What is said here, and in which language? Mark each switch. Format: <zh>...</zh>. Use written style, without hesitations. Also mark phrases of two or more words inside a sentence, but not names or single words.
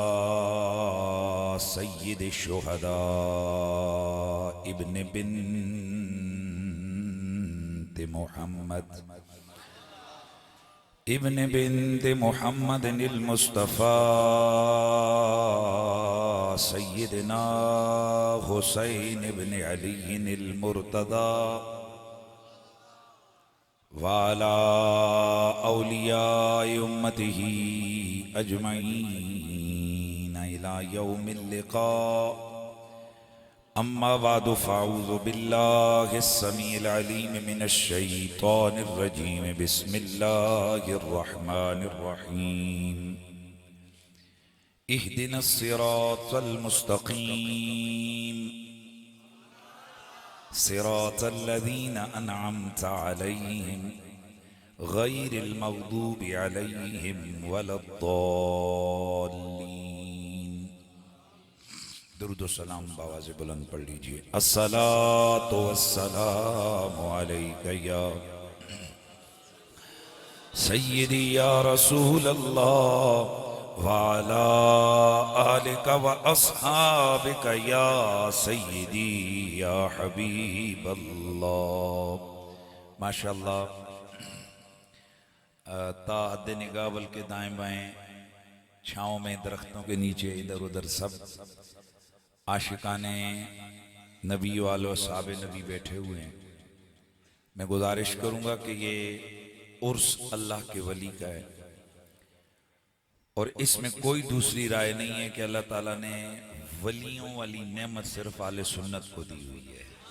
<ar>سيد الشهداء ابن بنت محمد المصطفى سيدنا حسين ابن علي المرتضى وعلى أولياء أمته أجمعين إلى يوم اللقاء أما بعد فأعوذ بالله السميع العليم من الشيطان الرجيم بسم الله الرحمن الرحيم اهدنا الصراط المستقيم صراط الذين أنعمت عليهم غير المغضوب عليهم ولا الضالين.</ar> <hi>दुरूद व सलाम बावाज़े बुलंद पढ़ लीजिए।</hi> <ar>الصلاة والسلام عليك يا سيدي يا رسول الله وعلى آلك وأصحابك يا سيدي يا حبيب الله.</ar> <hi>माशाअल्लाह, ताहद निगाह बल के दाएं बाएं छाँव में दरख्तों के नीचे इधर उधर सब आशिकाने नबी वालों साहब नबी बैठे हुए हैं। मैं गुजारिश करूंगा कि ये उर्स अल्लाह के वली का है और इसमें कोई दूसरी राय नहीं है कि अल्लाह ताला ने वलियों वाली नेमत सिर्फ आले सुन्नत को दी हुई है।</hi>